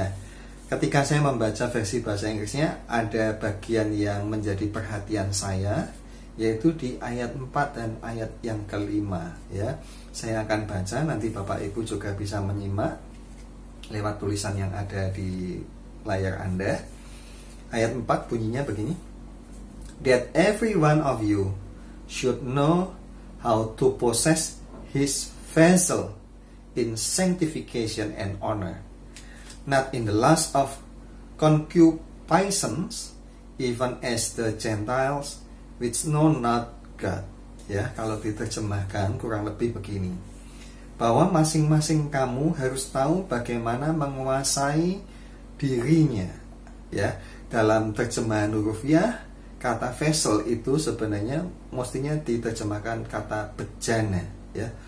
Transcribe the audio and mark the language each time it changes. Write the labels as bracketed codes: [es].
[id] Nah, ketika saya membaca versi bahasa Inggrisnya, ada bagian yang menjadi perhatian saya, yaitu di ayat 4 dan ayat yang kelima. Ya, saya akan baca, nanti Bapak Ibu juga bisa menyimak lewat tulisan yang ada di layar Anda. Ayat 4 bunyinya begini. [en] That every one of you should know how to possess his vessel in sanctification and honor, not in the lust of concupiscence, even as the Gentiles which know not God. [id] Ya, kalau diterjemahkan kurang lebih begini, bahwa masing-masing kamu harus tahu bagaimana menguasai dirinya. Ya, dalam terjemahan huruf ya, kata vessel itu sebenarnya mestinya diterjemahkan kata bejana, ya.